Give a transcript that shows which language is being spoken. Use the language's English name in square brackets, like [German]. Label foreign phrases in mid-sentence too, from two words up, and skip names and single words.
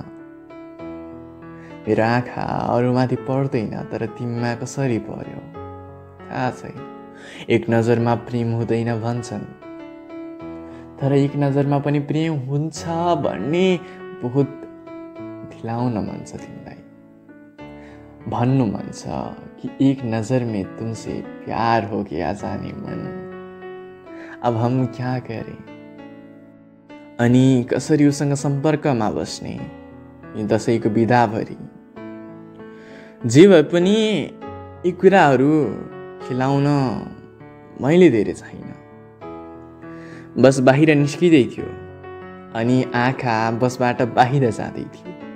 [Nepali] मेरो आँखा अरूमाथि पर्दैन, तर तिमीमा कसरी पर्यो थाहा छैन। एक नजरमा प्रेम हुँदैन भन्छन्, तर एक नजरमा पनि प्रेम हुन्छ भन्ने बहुत दिलाउन मन छ तिमीलाई। [Hindi] भन्नु मन छ कि एक नजर में तुमसे प्यार हो गया जाने मन, अब हम क्या करें। [Nepali] अनि कसरी उसँग सम्पर्कमा बस्ने यी दसैँको बिदाभरि। जे भए पनि यी कुराहरू खिलाउन मैले धेरै छैन। बस बाहिर निस्किँदै थियो अनि आँखा बसबाट बाहिर जाँदै थियो।